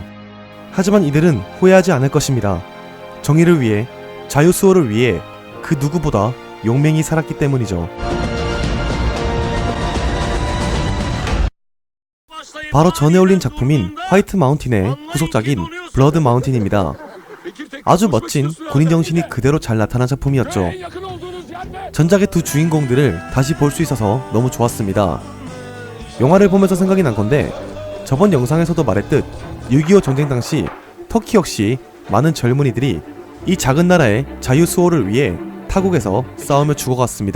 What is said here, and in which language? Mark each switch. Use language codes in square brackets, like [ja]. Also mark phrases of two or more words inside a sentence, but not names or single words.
[ko] 하지만 이들은 후회하지 않을 것입니다. 정의를 위해, 자유수호를 위해 그 누구보다 용맹히 살았기 때문이죠. 바로 전에 올린 작품인 화이트 마운틴의 후속작인 블러드 마운틴입니다. 아주 멋진 군인 정신이 그대로 잘 나타난 작품이었죠. [tr] Yakın olduğunuz yerde! [ko] 전작의 두 주인공들을 다시 볼 수 있어서 너무 좋았습니다. 영화를 보면서 생각이 난 건데 저번 영상에서도 말했듯 6.25 전쟁 당시 터키 역시 많은 젊은이들이 이 작은 나라의 자유 수호를 위해 타국에서 싸우며 죽어갔습니다.